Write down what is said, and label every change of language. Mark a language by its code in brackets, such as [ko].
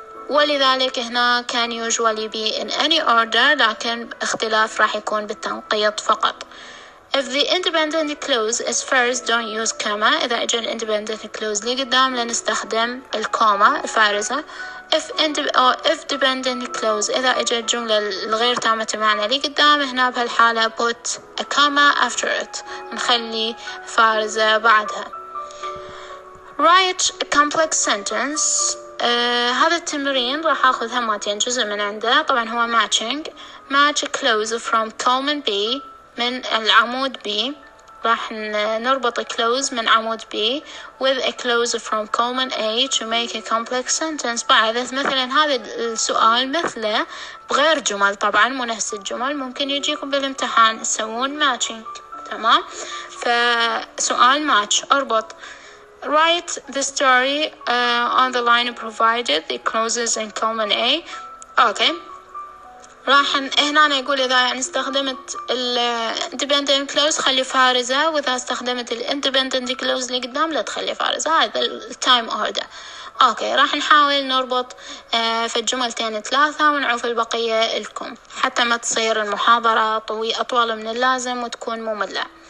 [ar] ولذلك هنا [en] can usually be in any order, [ar] لكن اختلاف راح يكون بالتنقيط فقط. [en] If the independent clause is first, don't use comma. [ar] إذا إجا ال independent clause لي قدام لنستخدم الكوما الفارزة. [en] if dependent clause, [ar] إذا إجا الجملة الغير تامة المعنى لي قدام, هنا بهالحالة [en] put a comma after it, [ar] نخلي فارزة بعدها. [en] Write a complex sentence. [ar] هذا التمرين راح أخذ همتين جزء من عنده. طبعا هو [en] match a clause from column B, [ar] من العمود B. راح نربط [en] clause [ar] من عمود B [en] with a clause from column A to make a complex sentence. [ar] بعد مثلا هذا السؤال مثله بغير جمل, طبعا مو نفس الجمل, ممكن يجيكم بالامتحان تسوون matching. تمام. فسؤال match, اربط. [en] Write the story on the line provided, the clauses in column A. okay. [ar] راح هنا يقول إذا يعني استخدمت ال independent clause خلي فارزة, وإذا استخدمت ال independent clause اللي قدام لا تخلي فارزة. هذا ال time order. أوكي. راح نحاول نربط في الجملتين 3 ونعوف البقية لكم حتى ما تصير المحاضرة أطول من اللازم وتكون مملة.